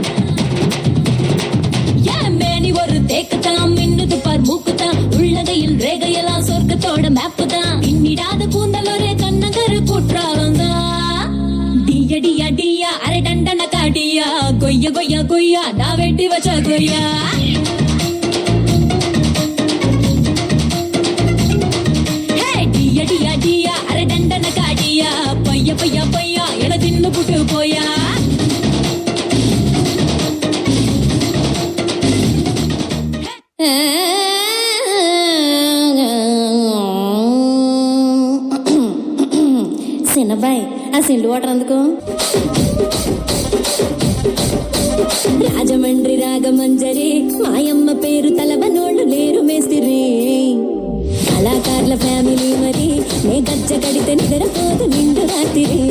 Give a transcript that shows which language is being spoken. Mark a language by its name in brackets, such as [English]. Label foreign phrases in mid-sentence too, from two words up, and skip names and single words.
[Tamil] எம்மேனி ஒரு தேக்குதான் மின்னுது பார் மூக்குதான் உள்ளகையில் ரேகையெல்லாம் சொர்க்கத்தோட மேப்பு தான் பின்னிடாத கூந்தல் ஒரே கண்ணகரு குற்றாலம் தான் டியா டியா அரை டண்டன காடியா கொய்ய கொய்யா கொய்யா நான் வெட்டி வச்ச கொய்யா டியா டியா டியா அரை டண்டன காடியா பைய பைய பையா என தின்னு புட்டு போயா [Telugu] సిన్నబాయ్ ఆ సిండు వాటర్ అందుకో రాజమండ్రి రాగమంజరి మాయమ్మ పేరు తలవనోళ్ళు లేరు మేస్తిరి కళాకారుల ఫ్యామిలీ మరి నే గజ్జ కడితే నిద్రపోదు నిండు రాత్రి